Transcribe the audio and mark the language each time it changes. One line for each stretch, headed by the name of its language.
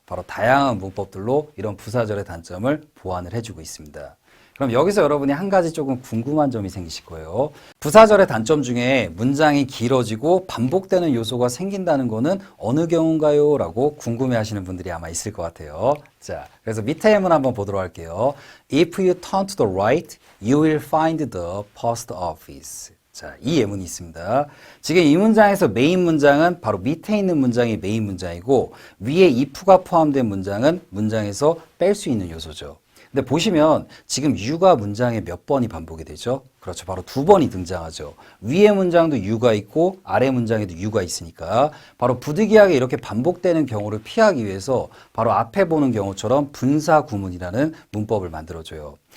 Korean: 바로 다양한 문법들로 이런 부사절의 단점을 보완을 해주고 있습니다. 그럼 여기서 여러분이 한 가지 조금 궁금한 점이 생기실 거예요. 부사절의 단점 중에 문장이 길어지고 반복되는 요소가 생긴다는 거는 어느 경우인가요? 라고 궁금해 하시는 분들이 아마 있을 것 같아요. 자, 그래서 밑에 예문 한번 보도록 할게요.
English: If you turn to the right, you will find the post office.
Korean: 자, 이 예문이 있습니다. 지금 이 문장에서 메인 문장은 바로 밑에 있는 문장이 메인 문장이고 위에 if가 포함된 문장은 문장에서 뺄 수 있는 요소죠. 근데 보시면 지금 you가 문장에 몇 번이 반복이 되죠? 그렇죠. 바로 2번이 등장하죠. 위에 문장도 you가 있고 아래 문장에도 you가 있으니까 바로 부득이하게 이렇게 반복되는 경우를 피하기 위해서 바로 앞에 보는 경우처럼 분사 구문이라는 문법을 만들어줘요.